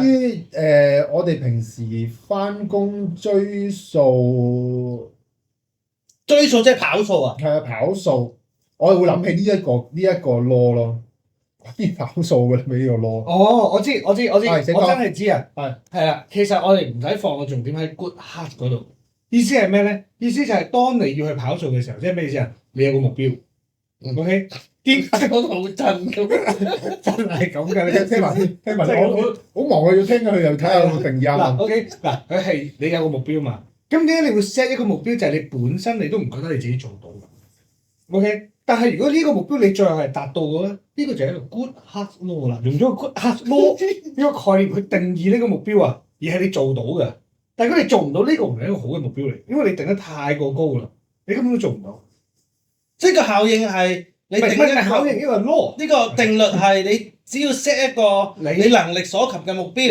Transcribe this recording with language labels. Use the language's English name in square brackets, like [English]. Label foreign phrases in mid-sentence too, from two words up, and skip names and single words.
[Cantonese] 關於我哋平時翻工追數追數即係跑數啊！係啊跑數，我係會諗起呢一個 law 咯，關於跑數嘅呢個 law。哦，我知，我真係請講係知啊。係啦，其實我哋唔使放個重點喺 good heart 嗰度。意思係咩咧？意思就係當你要去跑數嘅時候，即係咩意思啊？你有個目標，OK？堅持我好震咁，真係咁㗎，你聽埋先，聽埋即係先，我好忙啊，要聽佢又睇下個定義嗱啊。，OK，嗱，佢係你有個目標嘛？咁點解你會 set 一個目標？就係你本身你都唔覺得你自己做到㗎，OK？但係如果呢個目標你最後係達到嘅咧，呢個就係一個 good heart law 啦。用咗個 good heart law 呢個概念去定義呢個目標啊，而係你做到嘅。但係如果你做唔到呢個唔係一個好嘅目標嚟，因為你定得太過高啦，你根本都做唔到。即係個效應係你定一唔係考個驗呢個 law，呢個定律係你只要 set 一個你能力所及嘅目標，